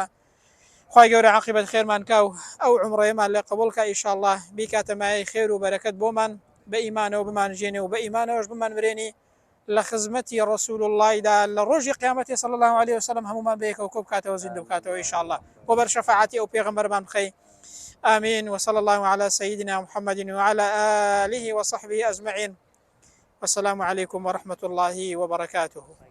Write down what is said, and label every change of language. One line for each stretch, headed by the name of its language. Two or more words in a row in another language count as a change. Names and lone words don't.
Central Kurdish: خوای گەورە عاقبەت خێرمان کا و ئەو عومڕەیەمان لێ قبوڵ کە ئینشاءالله بیکاتە مایەی خێر و بەرەکەت بۆمان، بە ئیمانەوە بمانژێنێ و بە ئیمانەوەش بمان برێنی لە خزمەتی ڕەسوول اللهیدا لە ڕۆژی قیامەتی
Arabic: صلی الله عليه وسلم
Central Kurdish: هەمومان بەیەکەوە کۆ بکاتەوە زیندوو بکاتەوە ئینشاءالله بۆ بەر شەفاعەتی ئەو پێغەمبەرمان بخەی.
Arabic: آمين. وصلى الله على سيدنا محمد وعلى آله وصحبه أجمعين. والسلام عليكم ورحمة الله وبركاته.